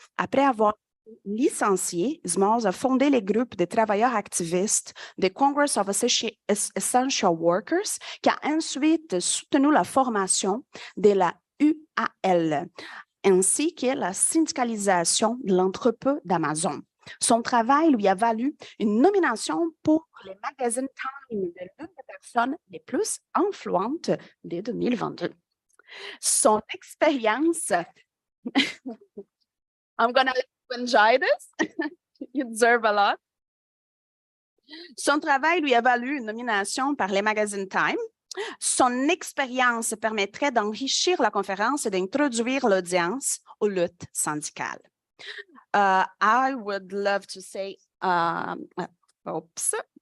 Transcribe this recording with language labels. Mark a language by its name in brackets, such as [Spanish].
[French] Après avoir licencié, Smalls a fondé le groupe de travailleurs activistes de Congress of Essential Workers qui a ensuite soutenu la formation de la UAL ainsi que la syndicalisation de l'entrepôt d'Amazon. Son travail lui a valu une nomination pour les magazines Time de l'une des personnes les plus influentes de 2022. Son expérience... [English] I'm gonna let you enjoy this. You deserve a lot. [French] Son travail lui a valu une nomination par les magazines Time. Son expérience permettrait d'enrichir la conférence et d'introduire l'audience aux luttes syndicales. [English] I would love to say, oops.